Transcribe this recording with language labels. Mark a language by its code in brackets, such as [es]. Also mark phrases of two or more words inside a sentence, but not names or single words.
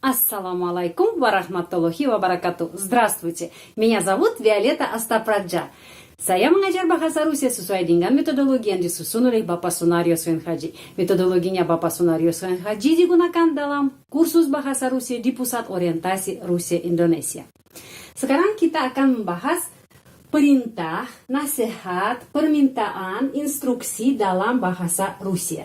[ar] السلام عليكم ورحمة الله وبركاته. [ru] Здравствуйте, меня зовут Виолетта Астапраджа. [id] Saya mengajar bahasa Rusia sesuai dengan metodologi yang disusun oleh Bapak Sunario Swenhaji. Metodologinya Bapak Sunario Swenhaji digunakan dalam kursus bahasa Rusia di Pusat Orientasi Rusia Indonesia. Sekarang kita akan membahas perintah, nasihat, permintaan, instruksi dalam bahasa Rusia.